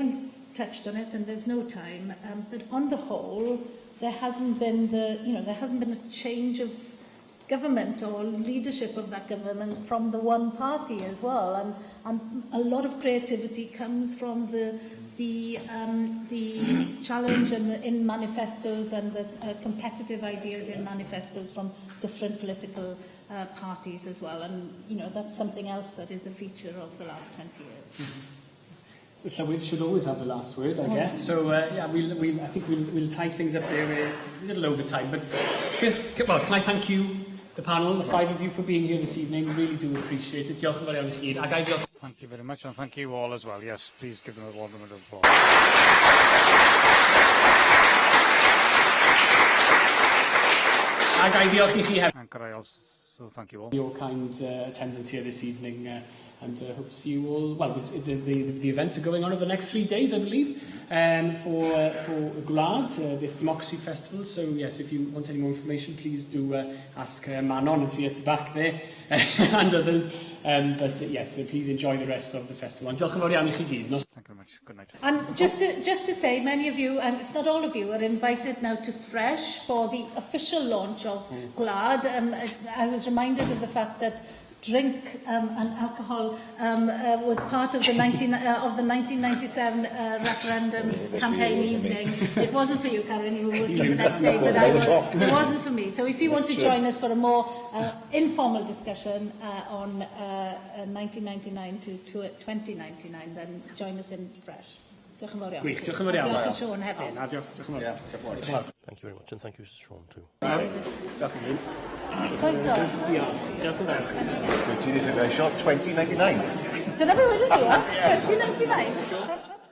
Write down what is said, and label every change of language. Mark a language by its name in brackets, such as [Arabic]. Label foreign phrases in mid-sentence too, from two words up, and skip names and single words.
[English] haven't touched on it, and there's no time, but on the whole, there hasn't been a change of government or leadership of that government from the one party as well, and a lot of creativity comes from the challenge in manifestos and the competitive ideas in manifestos from different political parties as well, and that's something else that is a feature of the last 20 years. The Llywydd should always have the last word, I guess. So, I think we'll tie things up there a little over time. But first, can I thank you, the panel, the five of you, for being here this evening. Really do appreciate it. [Welsh] Diolch yn fawr iawn i chi. [English] Thank you very much, and thank you all as well. Yes, please give them a warm round of applause. [Welsh] Diolch i chi hefyd. [English] And could I also thank you all. Your kind attendance here this evening. And hope to see you all. Well, the events are going on over the next 3 days, I believe, for Gwlad, this Democracy Festival. So, yes, if you want any more information, please do ask Manon, who's here at the back there, and others. Yes, so please enjoy the rest of the festival. And [Welsh] diolch yn fawr iawn i chi gyd. [English] Thank you very much. Good night. And just to say, many of you, if not all of you, are invited now to Fresh for the official launch of Gwlad. I was reminded of the fact that drink and alcohol was part of the 1997 referendum campaign evening. It wasn't for you, Karen, you were working the next day, but it wasn't for me. So if you want to join us for a more informal discussion on 1999 to 2099, then join us in fresh. [Welsh] Diolch yn fawr iawn. Gwych, diolch yn fawr iawn. Diolch yn Sion hefyd. Diolch yn fawr. [English] Thank you very much, and thank you to Sean too. [Welsh] Diolch yn fawr. Croeso. Diolch yn fawr. Ti'n ei 2099. Dyna fe wedes i, 2099.